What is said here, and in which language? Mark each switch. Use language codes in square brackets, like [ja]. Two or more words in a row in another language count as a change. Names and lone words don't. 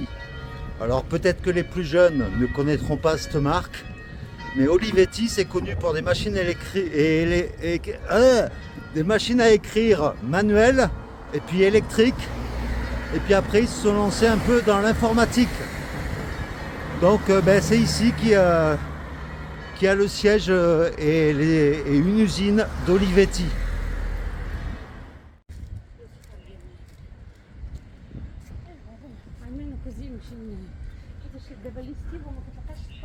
[fr] Alors peut-être que les plus jeunes ne connaîtront pas cette marque, mais Olivetti c'est connu pour des machines des machines à écrire manuelles et puis électriques. Et puis après ils se sont lancés un peu dans l'informatique. Donc c'est ici qui a le siège et une usine d'Olivetti. [it] Almeno così non c'è niente. C'è il estivo, ma che